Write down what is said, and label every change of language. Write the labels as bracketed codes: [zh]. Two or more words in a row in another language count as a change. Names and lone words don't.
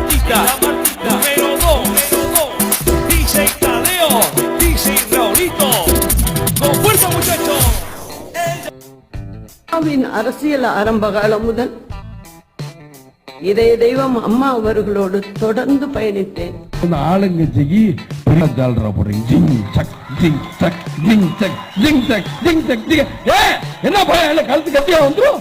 [es] Martita, número 2, DJ Tadeo, DJ Raulito. Con fuerza, muchachos. [ta] அரசியல் ஆரம்ப காலம் முதல் இதய தெய்வம் அம்மா அவர்களோடு தொடர்ந்து பயணித்தேன். ஆளுங்கட்சிக்கு கழுத்து கட்டியா வந்துரும்.